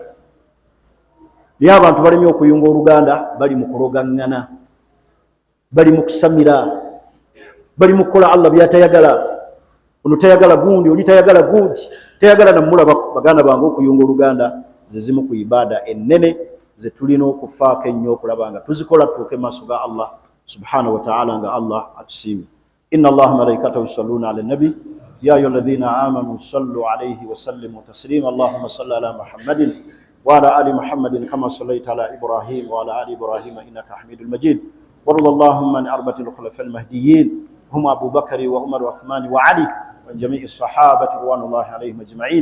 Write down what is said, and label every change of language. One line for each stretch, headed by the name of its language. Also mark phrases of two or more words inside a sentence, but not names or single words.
Ganda: Naye abantu balemye okuyunga oluganda, bali mu kulogaŋŋana, bali mu kusamira, bali mu kukola Allah by'atayagala. Ono tayagala gundi, oli tayagala gundi, tayagala namulabako. Baganda bange, okuyunga oluganda ze zimu ku ibaada ennene ze tulina okufaako ennyo okulaba nga tuzikola tutuuke maaso ga Allah
Arabic: سبحانه وتعالى
Ganda: nga Allah atusiimye.
Arabic: إن الله ملائكته يصلون على النبي يا أيها الذين آمنوا صلوا عليه وسلموا تسليما. اللهم صل على محمد وعلى آل محمد كما صليت على إبراهيم وعلى آل إبراهيم إنك حميد مجيد. وارض اللهم عن أربعة الخلفاء المهديين هم أبو بكر وعمر وعثمان وعلي وعن جميع الصحابة رضوان الله عليهم أجمعين.